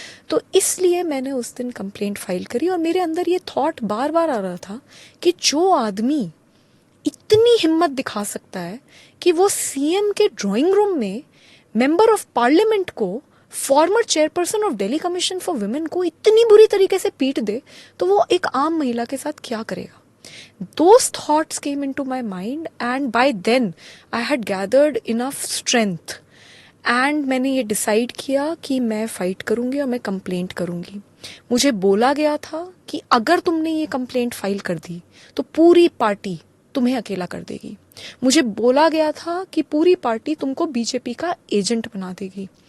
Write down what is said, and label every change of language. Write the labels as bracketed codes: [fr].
[hi] तो इसलिए मैंने उस दिन कंप्लेंट फाइल करी और मेरे अंदर ये थॉट बार बार आ रहा था कि जो आदमी इतनी हिम्मत दिखा सकता है कि वो सीएम के ड्राइंग रूम में मेंबर ऑफ पार्लियामेंट को, farmer chairperson of Delhi commission for women को इतनी बुरी तरीके से पीट दे, तो वो एक आम महिला के साथ क्या करेगा। [en] Those thoughts came into my mind and by then I had gathered enough strength [hi] and मैंने ये डिसाइड किया कि मैं फाइट करूंगी और मैं कंप्लेंट करूंगी। मुझे बोला गया था कि अगर तुमने ये कंप्लेंट फाइल कर दी तो पूरी पार्टी तुम्हें अकेला कर देगी। मुझे बोला गया था कि पूरी पार्टी तुमको बीजेपी का एजेंट बना देगी।